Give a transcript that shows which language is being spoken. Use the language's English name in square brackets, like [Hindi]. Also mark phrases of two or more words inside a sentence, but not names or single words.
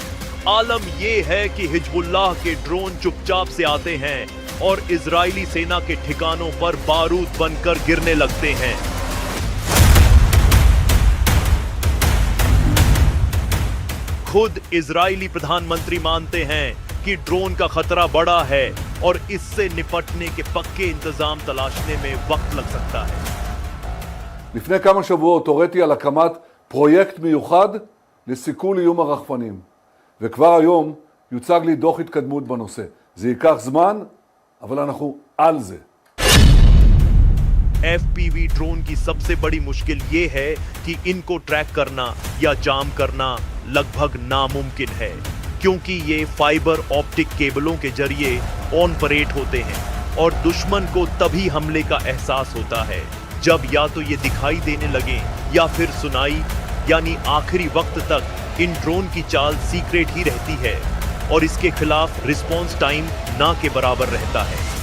[Hindi] आलम यह है कि हिजबुल्लाह के ड्रोन चुपचाप से आते हैं और इजरायली सेना के ठिकानों पर बारूद बनकर गिरने लगते हैं। खुद इजरायली प्रधानमंत्री मानते हैं कि ड्रोन का खतरा बड़ा है और इससे निपटने के पक्के इंतजाम तलाशने में वक्त लग सकता है। [Hebrew] לפני כמה שבועות הוריתי על הקמת פרויקט מיוחד לסיכול איום הרחפנים, וכבר היום יוצג לי דוח התקדמות בנושא. זה ייקח זמן, אבל אנחנו על זה. [Hindi] FPV ड्रोन की सबसे बड़ी मुश्किल ये है कि इनको ट्रैक करना या जाम करना लगभग नामुमकिन है, क्योंकि ये [English] fiber optic [Hindi] केबलों के जरिए ऑन परेट होते हैं और दुश्मन को तभी हमले का एहसास होता है जब या तो ये दिखाई देने लगे या फिर सुनाई, यानी आखिरी वक्त तक इन ड्रोन की चाल सीक्रेट ही रहती है और इसके खिलाफ [English] response time [Hindi] ना के बराबर रहता है।